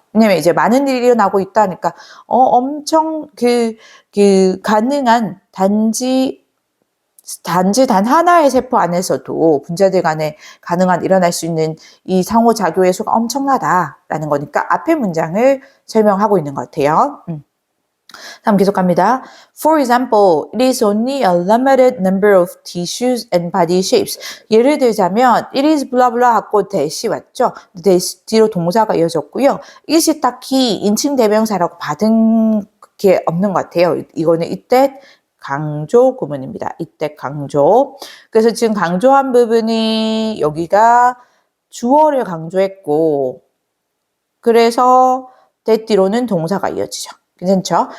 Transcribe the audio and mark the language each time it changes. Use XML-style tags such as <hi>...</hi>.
<ko>왜냐면 이제 많은 일이 일어나고 있다니까 엄청 가능한 단지 단 하나의 세포 안에서도 분자들 간에 가능한 일어날 수 있는 이 상호작용의 수가 엄청나다라는 거니까 앞에 문장을 설명하고 있는 것 같아요. 다음 계속 갑니다.</ko> <en>For example, it is only a limited number of tissues and body shapes.</en> <ko>예를 들자면 it is blah blah 하고 that이 왔죠. that 뒤로 동사가 이어졌고요. it이 딱히 인칭 대명사라고 받은 게 없는 것 같아요. 이거는 이때 강조 구문입니다. 이때 강조. 그래서 지금 강조한 부분이 여기가 주어를 강조했고 그래서 that 뒤로는 동사가 이어지죠. 괜찮죠?</ko>